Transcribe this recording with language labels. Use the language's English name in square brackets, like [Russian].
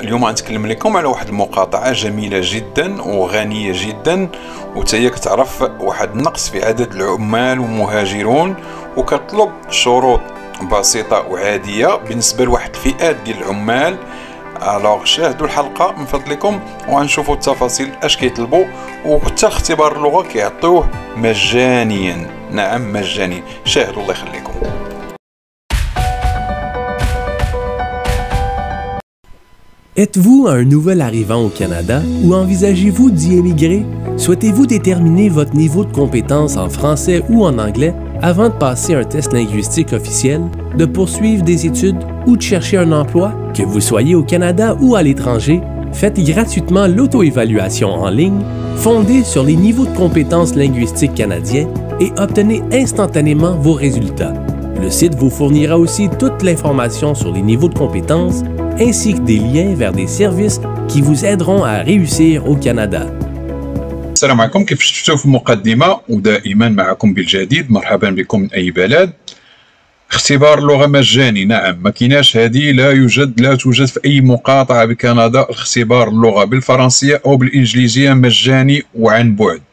[Arabic] اليوم غنتكلم لكم على واحد المقاطعة جميلة جدا وغنية جدا، وتهي كتعرف واحد النقص في عدد العمال ومهاجرون، وكتطلب شروط بسيطة وعادية بالنسبة لواحد الفئات ديال العمال. الوغ شاهدوا الحلقة من فضلكم وغنشوفوا التفاصيل اش كيطلبوا، وحتى اختبار اللغة كيعطيوه مجانيا. نعم مجاني، شاهدوا الله يخليكم. [French] Êtes-vous un nouvel arrivant au Canada ou envisagez-vous d'y émigrer? Souhaitez-vous déterminer votre niveau de compétence en français ou en anglais avant de passer un test linguistique officiel, de poursuivre des études ou de chercher un emploi? Que vous soyez au Canada ou à l'étranger, faites gratuitement l'auto-évaluation en ligne fondée sur les niveaux de compétences linguistiques canadiens et obtenez instantanément vos résultats. Le site vous fournira aussi toute l'information sur les niveaux de compétences ainsi que des liens vers des services qui vous aideront à réussir au Canada. [Arabic] السلام عليكم. كيف شفتوا في المقدمة ودائما معكم بالجديد، مرحبا بكم من أي بلد. اختبار اللغة مجاني، نعم ما كايناش هذه، لا توجد في أي مقاطعة بكندا اختبار اللغة بالفرنسية أو بالإنجليزية مجاني وعن بعد.